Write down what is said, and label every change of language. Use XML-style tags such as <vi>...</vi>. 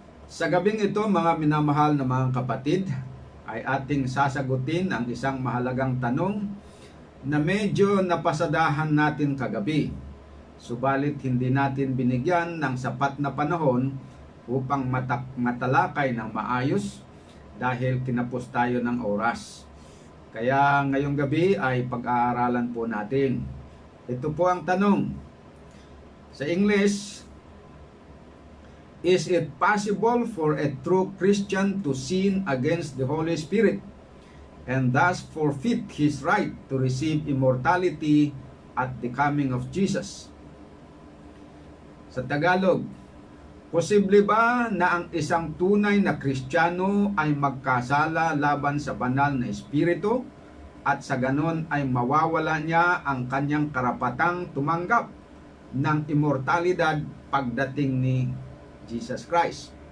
<tl>Sa gabing ito, mga minamahal na mga kapatid, ay ating sasagutin ang isang mahalagang tanong na medyo napasadahan natin kagabi. Subalit hindi natin binigyan ng sapat na panahon upang matalakay ng maayos dahil kinapos tayo ng oras. Kaya ngayong gabi ay pag-aaralan po natin. Ito po ang tanong. Sa English,</tl> <en>is it possible for a true Christian to sin against the Holy Spirit and thus forfeit his right to receive immortality at the coming of Jesus?</en> <tl>Sa Tagalog, posible ba na ang isang tunay na Kristiyano ay magkasala laban sa banal na Espiritu at sa ganon ay mawawala niya ang kanyang karapatang tumanggap ng immortalidad pagdating ni Jesus Christ?</tl>